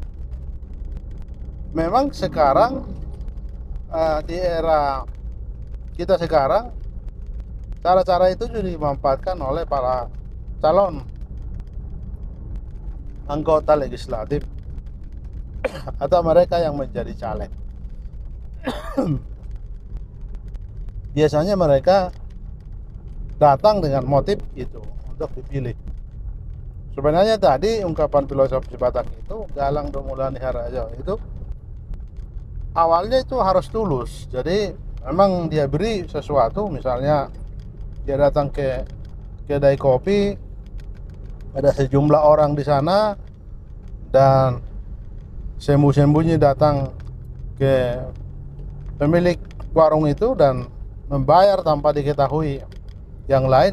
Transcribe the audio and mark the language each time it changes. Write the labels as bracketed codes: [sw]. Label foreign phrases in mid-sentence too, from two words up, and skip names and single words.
[id] Memang sekarang di era kita sekarang cara-cara itu juga dimanfaatkan oleh para calon anggota legislatif atau mereka yang menjadi caleg. Biasanya mereka datang dengan motif itu untuk dipilih. Sebenarnya tadi ungkapan filosofis Batak itu [bbc] galang do mulani harajaon [id] itu awalnya itu harus tulus. Jadi memang dia beri sesuatu, misalnya dia datang ke kedai kopi, ada sejumlah orang di sana dan sembunyi-sembunyi datang ke pemilik warung itu dan membayar tanpa diketahui yang lain.